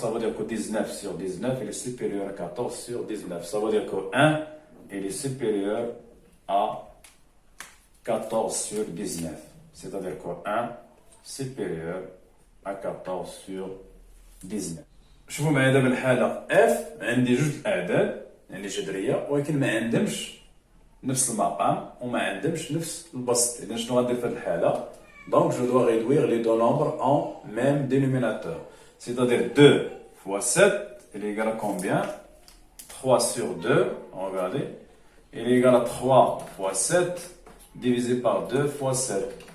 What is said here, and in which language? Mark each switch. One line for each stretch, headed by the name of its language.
French: Ça veut dire que 19 sur 19, il est supérieur à 14 sur 19. Ça veut dire que 1, il est supérieur à 14 sur 19. C'est-à-dire que 1 supérieur à 14 sur 19.
Arabic: شوفوا معايا دابا الحالة F عندي جوج الأعداد يعني جذرية ولكن ما عندهمش نفس المقام وما عندهمش نفس البسط. إذا شنو غندير في هذه الحالة؟
French: Donc je dois réduire les deux nombres en même dénominateur. C'est-à-dire 2 fois 7, il est égal à combien? 3 sur 2, regardez. Il est égal à 3 fois 7 divisé par 2 fois 7.